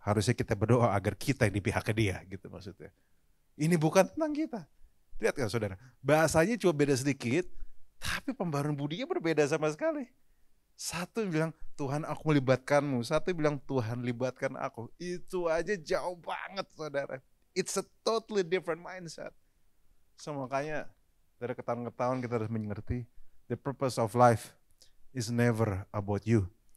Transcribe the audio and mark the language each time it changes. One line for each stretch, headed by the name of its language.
Indonesian: Harusnya kita berdoa agar kita yang di pihak dia gitu maksudnya. Ini bukan tentang kita. Lihat kan saudara. Bahasanya cuma beda sedikit. Tapi pembaruan budinya berbeda sama sekali. Satu bilang, Tuhan aku melibatkanmu. Satu bilang, Tuhan libatkan aku. Itu aja jauh banget saudara.
English: It's a totally different mindset.
Indonesian: So makanya dari tahun ke tahun kita harus mengerti.
English: The purpose of life is never about you.